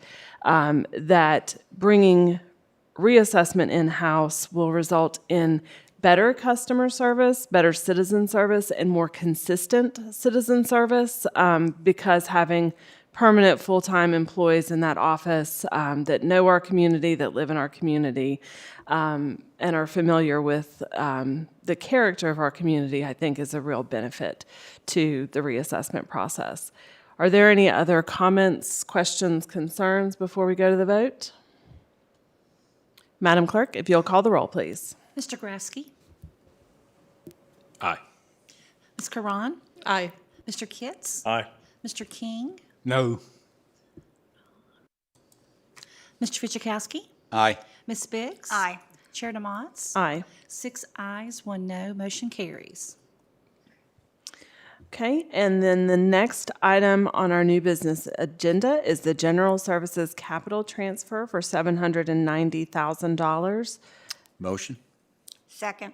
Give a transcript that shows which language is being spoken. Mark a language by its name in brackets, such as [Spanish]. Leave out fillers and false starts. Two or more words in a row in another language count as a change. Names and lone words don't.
[English] that bringing reassessment in-house will result in better customer service, better citizen service, and more consistent citizen service because having permanent full-time employees in that office that know our community, that live in our community, and are familiar with the character of our community, I think is a real benefit to the reassessment process. Are there any other comments, questions, concerns before we go to the vote? Madam Clerk, if you'll call the roll, please. Mr. Grafsky? Aye. Ms. Karan? Aye. Mr. Kitts? Aye. Mr. King? No. Mr. Fidzikowski? Aye. Ms. Biggs? Aye. Chair DeMotts? Aye. 6 ayes, 1 no, motion carries. Okay, and then the next item on our new business agenda is the General Services Capital Transfer for $790,000. Motion? Second.